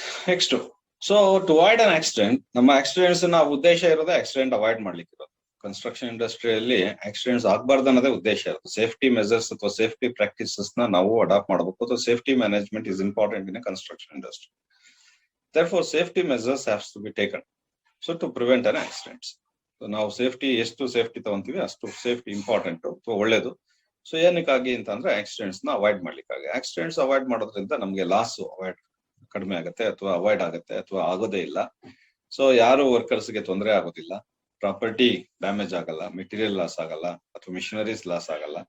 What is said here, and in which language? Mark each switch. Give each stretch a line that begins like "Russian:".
Kannada: Next,
English: so to avoid an accident,
Kannada: ನಮ್ಮ accidents ನ ಉದ್ದೇಶ ಇರೋದೇ ಆಕ್ಸಿಡೆಂಟ್ ಅವಾಯ್ಡ್ ಮಾಡ್ಲಿಕ್ಕೆ ಇರೋದು. ಕನ್ಸ್ಟ್ರಕ್ಷನ್ ಇಂಡಸ್ಟ್ರಿಯಲ್ಲಿ ಆಕ್ಸಿಡೆಂಟ್ಸ್ ಆಗ್ಬಾರ್ದು ಅನ್ನೋದೇ ಉದ್ದೇಶ ಇರುತ್ತೆ. ಸೇಫ್ಟಿ ಮೆಜರ್ಸ್ ಅಥವಾ ಸೇಫ್ಟಿ ಪ್ರಾಕ್ಟೀಸಸ್ ನ ನಾವು ಅಡಾಪ್ಟ್ ಮಾಡಬೇಕು. ಅಥವಾ
English: Safety management is important in construction industry. Therefore, safety measures have to be taken so to prevent an accidents.
Kannada: ನಾವು ಸೇಫ್ಟಿ ಎಷ್ಟು ಸೇಫ್ಟಿ ತಗೊಂತೀವಿ ಅಷ್ಟು ಸೇಫ್ಟಿ ಇಂಪಾರ್ಟೆಂಟ್, ಒಳ್ಳೇದು. ಸೊ ಏನಕ್ಕಾಗಿ ಅಂತಂದ್ರೆ ಆಕ್ಸಿಡೆಂಟ್ಸ್ ನ ಅವಾಯ್ಡ್ ಮಾಡ್ಲಿಕ್ಕಾಗಿ. ಆಕ್ಸಿಡೆಂಟ್ಸ್ ಅವಾಯ್ಡ್ ಮಾಡೋದ್ರಿಂದ ನಮ್ಗೆ ಲಾಸ್ ಕಡಿಮೆ ಆಗುತ್ತೆ, ಅಥವಾ ಅವಾಯ್ಡ್ ಆಗುತ್ತೆ, ಅಥವಾ ಆಗೋದೇ ಇಲ್ಲ. ಸೊ ಯಾರು ವರ್ಕರ್ಸ್ಗೆ ತೊಂದರೆ ಆಗೋದಿಲ್ಲ, ಪ್ರಾಪರ್ಟಿ ಡ್ಯಾಮೇಜ್ ಆಗಲ್ಲ, ಮೆಟೀರಿಯಲ್ ಲಾಸ್ ಆಗಲ್ಲ, ಅಥವಾ ಮಿಷನರೀಸ್ ಲಾಸ್ ಆಗಲ್ಲ.